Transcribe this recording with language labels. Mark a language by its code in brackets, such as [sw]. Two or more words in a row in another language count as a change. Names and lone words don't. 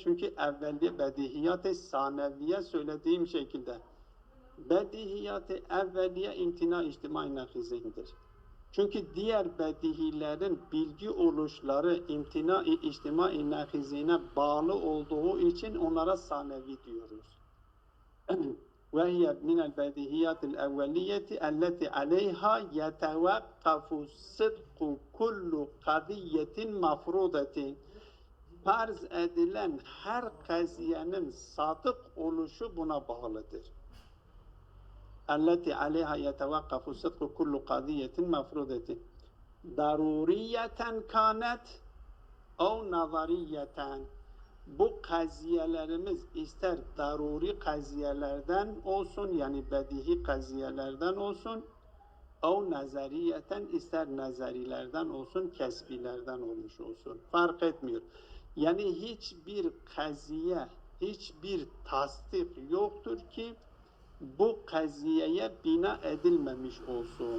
[tr] Çünkü evveliye bedihiyat-ı saneviye söylediğim şekilde. Bedihiyat-ı evveliye imtina-i içtimai nakizedir. Çünkü diğer bedihilerin bilgi oluşları imtina-i içtimai nakizine bağlı olduğu için onlara sanevi diyoruz. [ar] وهي من البديهيات الأولية التي عليها يتوقف صدق كل قضية مفروضة. [tr] Farz edilen her kaziyenin sadık oluşu buna bağlıdır. [ar] التي عليها يتوقف صدق كل قضية مفروضة ضرورية كانت أو نظرية. [tr] Bu kaziyelerimiz ister daruri kaziyelerden olsun, yani bedihi kaziyelerden olsun, o nazariyeten, ister nazarilerden olsun, kesbilerden olmuş olsun. Fark etmiyor. Yani hiçbir kaziye, hiçbir tasdik yoktur ki bu kaziyeye bina edilmemiş olsun.